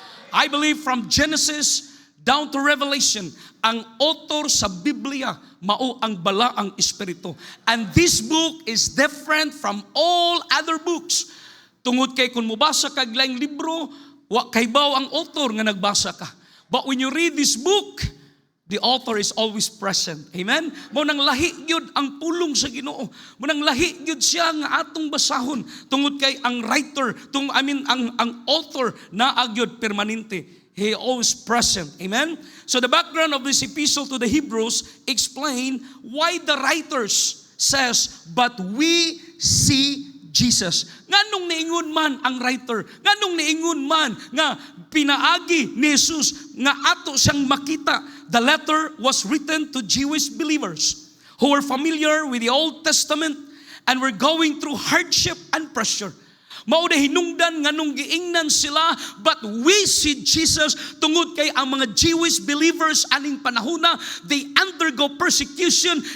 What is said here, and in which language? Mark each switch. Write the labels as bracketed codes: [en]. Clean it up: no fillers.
[en] I believe from Genesis down to Revelation, [ceb] ang author sa Biblia, mao ang balaang espiritu. [en] And this book is different from all other books. [ceb] Tungod kay kung mubasa kag laing libro, wa kay baw ang author nga nagbasa ka. [en] But when you read this book, The author is always present. Amen? [ceb] Mo nang lahi gyud ang pulong sa Ginoo. Mo nang lahi gyud siya nga atong basahon tungod kay ang writer, ang author naa gyud permanente. [en] He always present. Amen? So the background of this epistle to the Hebrews explain why the writers says, but we see Jesus. [ceb] Nganong niingon man ang writer? Nganong niingon man nga pinaagi ni Jesus nga ato siyang makita? [en] The letter was written to Jewish believers who were familiar with the Old Testament and were going through hardship and pressure. [ceb] Mao na hinungdan nganong giingnan sila, [en] but we see Jesus [ceb] tungod kay ang mga Jewish believers aning panahona, [en] they undergo persecution.